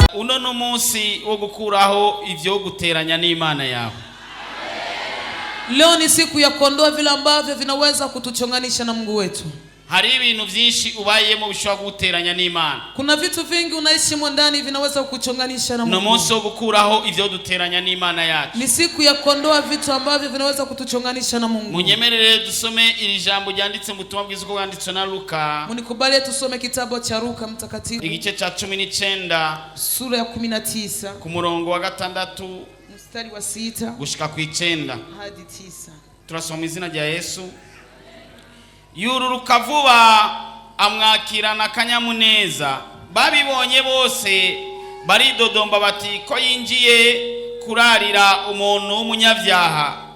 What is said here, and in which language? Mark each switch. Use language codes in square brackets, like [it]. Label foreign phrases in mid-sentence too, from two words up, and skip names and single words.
[rn] uno n'umunsi wo gukuraho ivyo guteranya n'Imana yawe. [sw] Leo ni siku ya kuondoa vile ambavyo vinaweza kutuchonganisha na Mungu wetu. [rn] Hari ibintu byinshi ubayemo bishobora guteranya n'Imana. [sw] Kuna vitu vingi unaishi ndani vinaweza kukuchonganisha na Mungu. [rn] N'umunsi wo gukuraho ivyo duteranya n'Imana yacu. [sw] Ni siku ya kuondoa vitu ambavyo vinaweza kutuchonganisha na Mungu. [rn] Munyemerere dusome iri jambo ryanditse mu butumwa bwiza uko bwanditswe na Luka. [sw] Munikubalie tusome kitabu cha Luka mtakatifu. [rn] Igice cha 19 [sw] sura ya 19 [rn] ku murongo wa 6 [sw] mstari wa 6 [rn] gushika ku 9 [sw] hadi 9. [rn] Turasoma izina rya Yesu. Yururuka vuba amwakirana kanyamuneza, babibonye bose baridodomba bati ko yinjiye kurarira umuntu w'umunyavyaha.